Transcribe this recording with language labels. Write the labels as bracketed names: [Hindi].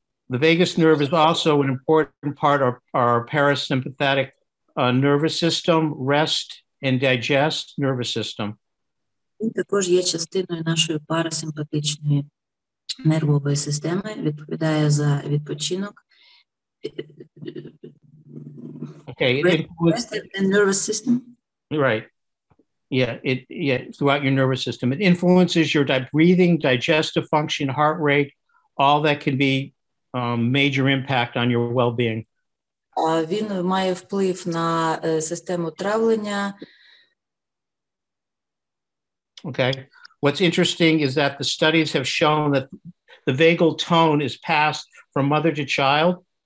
[English] The vagus nerve is also an important part of our parasympathetic nervous system, rest and digest nervous system. [Ukrainian] Він також є частиною нашої парасимпатичної нервової системи, відповідає за відпочинок. [English] Okay. Rest and nervous system. Right. Yeah, throughout your nervous system. It influences your breathing, digestive function, heart rate, all that can be major impact on your well-being. [Ukrainian] Він має вплив на систему травлення. [English] Okay. What's interesting is that the studies have shown that the vagal tone is passed from mother to child.